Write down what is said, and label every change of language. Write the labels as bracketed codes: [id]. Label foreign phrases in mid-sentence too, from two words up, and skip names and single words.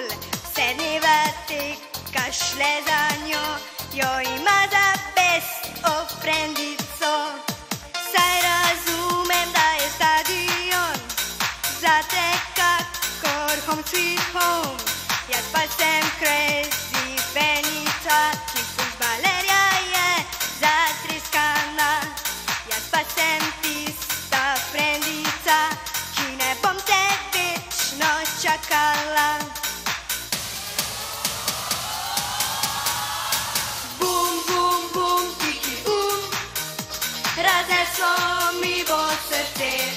[sl] Vse dneve tekaš le za njo, jo ima za [en] best of [sl] friendico. Saj razumem, da je stadion zate kakor [en] home sweet home. [sl] Jaz pa sem crazy fanica, ki fuzbalerja je zatriskana. Jaz pa sem tista frendica, ki ne bom te večno čakala. Bum, bum, bum, piki, razneslo mi bo srce.